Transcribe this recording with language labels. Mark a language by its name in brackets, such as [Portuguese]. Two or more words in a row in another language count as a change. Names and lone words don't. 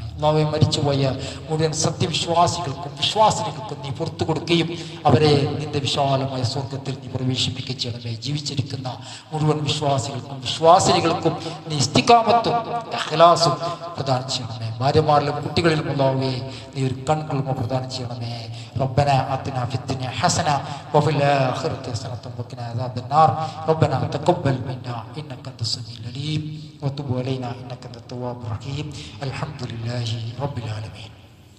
[Malayalam] അല്ലാഹുവേ, മരിച്ചുപോയ മുഴുവൻ സത്യവിശ്വാസികൾക്കും വിശ്വാസികൾക്കും നീ പുറത്തു കൊടുക്കുകയും അവരെ നിന്റെ വിശാലമായ സ്വർഗത്തിൽ നീ പ്രവേശിപ്പിക്കുകയും ചെയ്യണമേ. ജീവിച്ചിരിക്കുന്ന മുഴുവൻ വിശ്വാസികൾക്കും നീ ഇസ്തിഖാമത്തും ഇഖ്ലാസും പ്രദാനം ചെയ്യണമേ. ഭാര്യമാരിലും കുട്ടികളിലും അല്ലാഹുവേ നീ ഒരു കൺകുളിർമ പ്രദാനം ചെയ്യണമേ. [Arabic] ربنا آتنا في الدنيا حسنة وفي الآخرة حسنة وقنا عذاب النار. ربنا تقبل منا إنك أنت السميع العليم وتب علينا إنك أنت التواب الرحيم. الحمد لله رب العالمين.